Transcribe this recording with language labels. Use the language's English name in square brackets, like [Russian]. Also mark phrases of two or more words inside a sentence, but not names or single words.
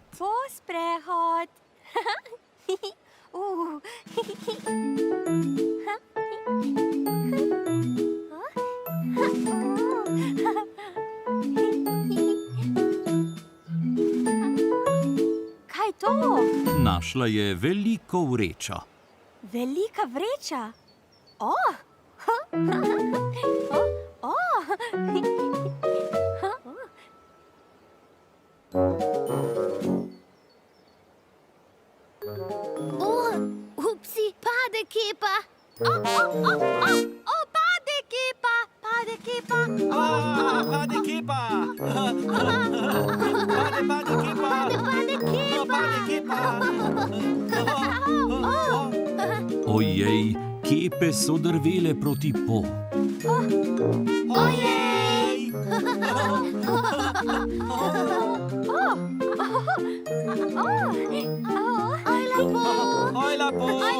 [Slovenian] Po sprehod. Kaj to? Našla je veliko vrečo. Velika vreča. Upsi, pade kepa. Pade kepa. Pade kepa. Pade kepa. Pade kepa. Pade kepa. Ojej, kepe so drvele proti po. Ojej! Ojla po.